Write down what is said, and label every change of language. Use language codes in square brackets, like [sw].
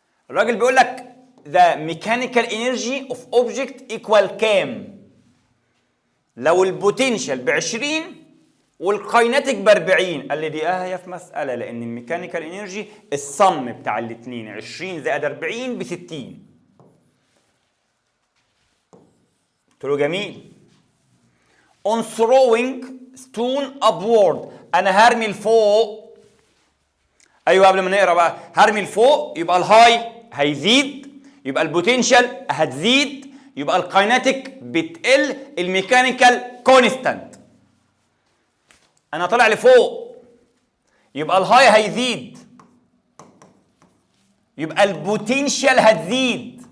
[ar] الراجل بيقول لك [en] the mechanical energy of object equal [ar] كام؟ لو البوتنشال ب 20 والكايناتيك ب 40، قال لي دي هي في مساله، لان الميكانيكال انرجي الصم بتاع الاثنين 20 زائد 40 ب 60. قلت له جميل. [en] on throwing stone upward، [ar] انا هرمي لفوق. ايوه قبل ما نقرا بقى، هرمي لفوق يبقى الهاي هيزيد، يبقى البوتنشال هتزيد، يبقى الكايناتيك بتقل، الميكانيكال كونستانت. انا طالع لفوق يبقى الهاي هيزيد، يبقى البوتنشال هتزيد.